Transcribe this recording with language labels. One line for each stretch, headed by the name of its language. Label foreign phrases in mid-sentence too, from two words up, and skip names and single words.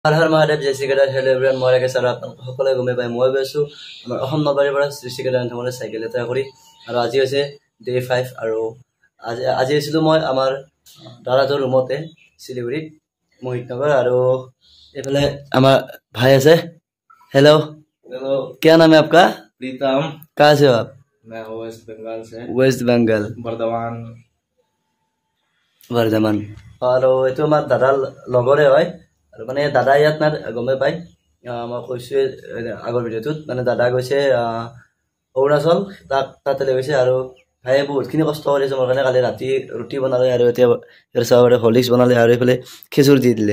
Assamese: হৰ হৰ মহাদেৱ জয় শ্ৰীকেদাৰ
English: hello everyone
Assamese: মই ৰাকেশ আৰু আপোনালোক সকলোৱে গমে পাই মই গৈছোঁ আমাৰ অসম নলবাৰীৰ পৰা শ্ৰী শ্ৰীকেদাৰ ধামলৈ চাইকেল যাত্ৰা কৰি আৰু আজি হৈছে ডে 5 আৰু আজি আছিলোঁ মই আমাৰ দাদাটোৰ ৰুমতে শিলিগুৰিত মোহিত নগৰ আৰু এইফালে আমাৰ ভাই আছে हेलो
Hindi: हेलो क्या नाम है आपका प्रीतम कहाँ से हो आप मैं वेस्ट बंगाल से
Assamese: वेस्ट बंगाल वर्धमान আৰু এইটো আমাৰ দাদাৰ লগৰে হয় আৰু মানে দাদা ইয়াত না গমে পাই মই কৈছোঁ আগৰ ভিডিঅ'টোত মানে দাদা গৈছে অৰুণাচল তাতে গৈছে আৰু ভাইয়ে বহুতখিনি কষ্ট কৰিছে মোৰ কাৰণে কালি ৰাতি ৰুটি বনালে আৰু এতিয়া চাহৰে হলিক্স বনালে আৰু এইফালে খিচুৰ দি দিলে